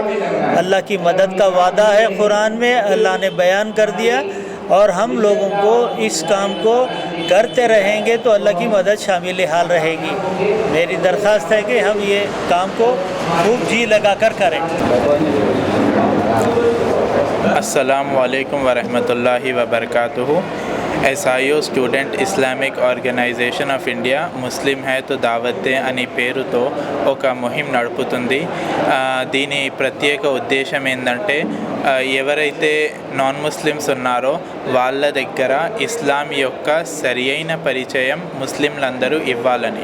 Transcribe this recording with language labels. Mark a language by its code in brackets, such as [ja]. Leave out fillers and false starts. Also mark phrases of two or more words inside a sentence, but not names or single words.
[ur] اللہ کی مدد کا وعدہ ہے قرآن میں، اللہ نے بیان کر دیا، اور ہم لوگوں کو اس کام کو کرتے رہیں گے تو اللہ کی مدد شامل حال رہے گی۔ میری درخواست ہے کہ ہم یہ کام کو خوب جی لگا کر کریں۔ [ar] السلام علیکم ورحمۃ اللہ وبرکاتہ۔ [te] SIO స్టూడెంట్ ఇస్లామిక్ ఆర్గనైజేషన్ ఆఫ్ ఇండియా ముస్లిం హై తో దావత్ దే అనే పేరుతో ఒక ముహిం నడుపుతుంది। దీని ప్రత్యేక ఉద్దేశం ఏంటంటే ఎవరైతే [en] non Muslims [te] ఉన్నారో వాళ్ళ దగ్గర ఇస్లాం యొక్క సరియైన పరిచయం ముస్లింలందరూ ఇవ్వాలని।